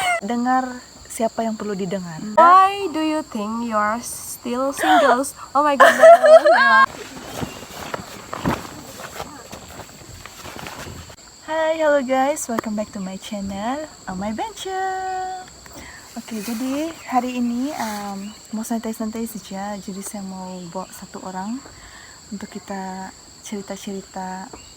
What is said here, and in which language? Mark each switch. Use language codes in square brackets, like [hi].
[id] Dengar siapa yang perlu didengar. [en] Why do you think you're still singles? Oh my goodness. Hai, hello guys, welcome back to my channel, My Venture. [id] Oke, jadi hari ini mau santai-santai saja. Jadi saya mau bawa satu orang untuk kita cerita-cerita.